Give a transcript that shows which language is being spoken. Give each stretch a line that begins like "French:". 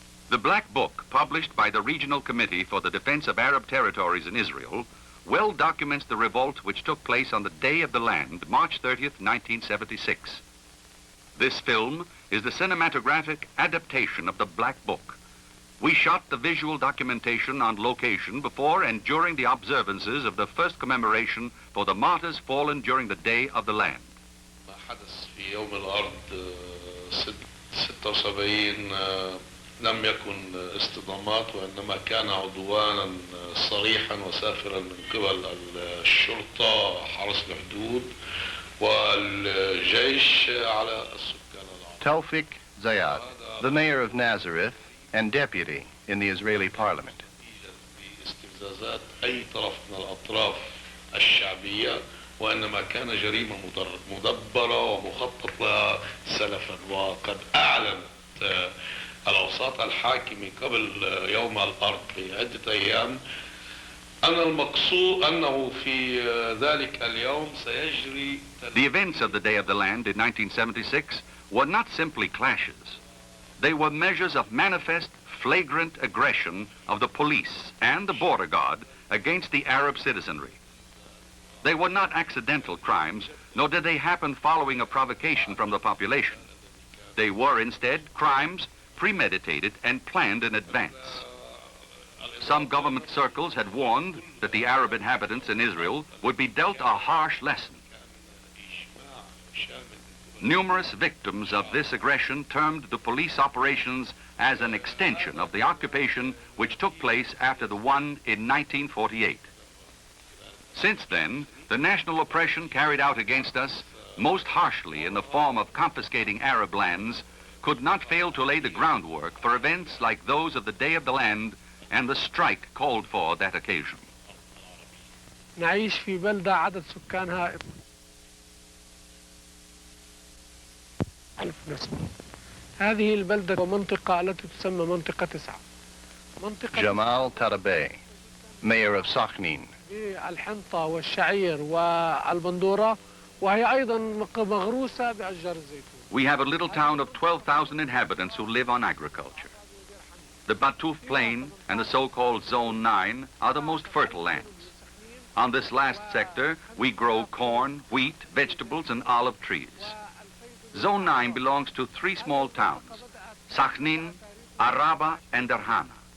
English: The Black Book, published by the Regional Committee for the Defense of Arab Territories in Israel, well documents the revolt which took place on the Day of the Land, March 30th, 1976. This film is the cinematographic adaptation of the Black Book. We shot the visual documentation on location before and during the observances of the first commemoration for the martyrs fallen during the Day of the Land.
Arabic: ما حدث في يوم الأرض 76 لم يكن اصطدامات وإنما كان عدوانا صريحا وسافرا من قبل الشرطة حرس الحدود والجيش على السكان العرب.
English: Tawfik Zayat, the mayor of Nazareth and deputy in the Israeli parliament.
Arabic: باستفزازات أي طرف من الأطراف الشعبية وإنما كان جريمة مدبرة ومخطط لها سلفا وقد أعلنت الأوساط الحاكمة قبل يوم الأرض بعدة أيام أن المقصود أنه في ذلك اليوم سيجري.
English: The events of the Day of the Land in 1976 were not simply clashes. They were measures of manifest, flagrant aggression of the police and the border guard against the Arab citizenry. They were not accidental crimes, nor did they happen following a provocation from the population. They were instead crimes premeditated and planned in advance. Some government circles had warned that the Arab inhabitants in Israel would be dealt a harsh lesson. Numerous victims of this aggression termed the police operations as an extension of the occupation which took place after the one in 1948. Since then, the national oppression carried out against us, most harshly in the form of confiscating Arab lands, could not fail to lay the groundwork for events like those of the Day of the Land and the strike called for that occasion.
Arabic: نعيش في بلدة عدد سكانها 1000 نسمة. هذه البلدة ومنطقة التي تسمى منطقة 9.
English: Jamal Tarabay, mayor of Sakhnin.
Arabic: الحنطة والشعير والبندورة وهي أيضا مغروسة بأشجار الزيتون.
English: We have a little town of 12,000 inhabitants who live on agriculture. The Batuf Plain and the so-called Zone 9 are the most fertile lands. On this last sector, we grow corn, wheat, vegetables, and olive trees. Zone 9 belongs to 3 small towns, Sakhnin, Araba, and Darhana.